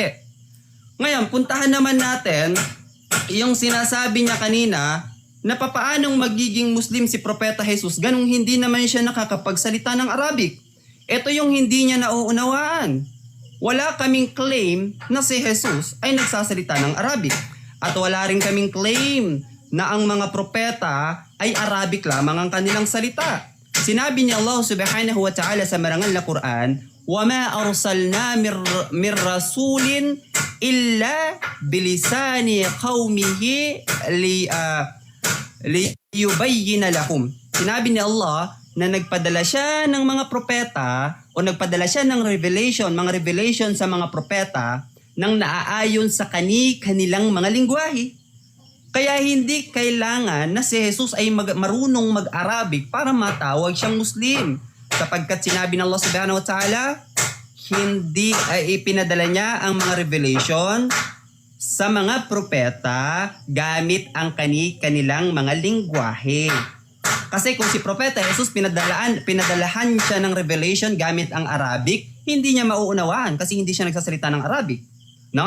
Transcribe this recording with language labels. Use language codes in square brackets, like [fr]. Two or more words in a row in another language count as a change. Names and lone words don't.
[tl] Ngayon, puntahan naman natin yung sinasabi niya kanina na papaanong magiging Muslim si Propeta Jesus ganung hindi naman siya nakakapagsalita ng Arabic. Ito yung hindi niya nauunawaan. Wala kaming claim na si Jesus ay nagsasalita ng Arabic. At wala rin kaming claim na ang mga propeta ay Arabic lamang ang kanilang salita. Sinabi ni Allah [ar] سبحانه وتعالى [tl] sa marangal na Quran, [ar] وَمَا أَرْسَلْنَا مِنْ رَسُولٍ إِلَّا بِلِسَانِ قَوْمِهِ لِيُبَيِّنَ لَهُمْ. [tl] Sinabi ni Allah na nagpadala siya ng mga propeta o nagpadala siya ng mga revelation sa mga propeta nang naaayon sa kanilang mga lingwahe. Kaya hindi kailangan na si Jesus ay marunong mag-Arabic para matawag siyang Muslim. Sapagkat sinabi ng Allah [ar] سبحانه وتعالى, [tl] hindi ay ipinadala niya ang mga revelation sa mga propeta gamit ang kanilang mga lingwahe. Kasi kung si Propeta Jesus pinadalahan siya ng revelation gamit ang Arabic, hindi niya mauunawaan kasi hindi siya nagsasalita ng Arabic, no?